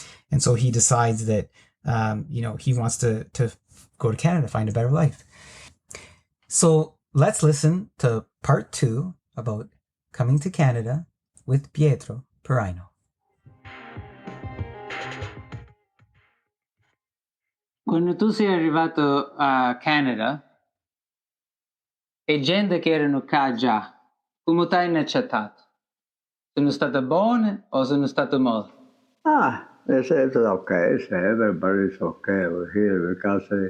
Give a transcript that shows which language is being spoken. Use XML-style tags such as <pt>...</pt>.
<en>And so he decides that, he wants to go to Canada, find a better life. So let's listen to part 2 about coming to Canada with Pietro Piraino.</en> <it>Quando tu sei arrivato a Canada e gente che erano qua già, come ti hanno accettato? Sono state buone o sono state male?</it> <en>They said it's okay. Everybody's okay over here because</en>